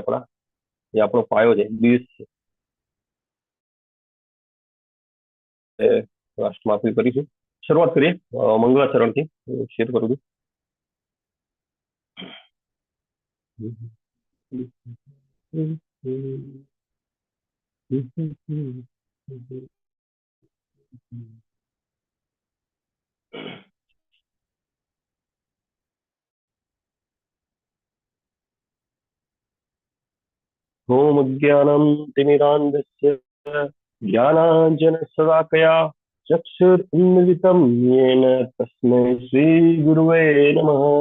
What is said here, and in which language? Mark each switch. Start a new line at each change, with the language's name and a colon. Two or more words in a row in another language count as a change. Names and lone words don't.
Gujarati: એ આપણો પાયો છે, બેઝ છે. લાસ્ટમાં આપણે કરીશું. શરૂઆત કરીએ મંગળાચરણથી. શેર કરું છું.
Sanskrit: ओम ज्ञानं तिमिरान्धस्य ज्ञानाञ्जनशलाकया चक्षुरुन्मिलितं येन तस्मै श्रीगुरुवे नमः।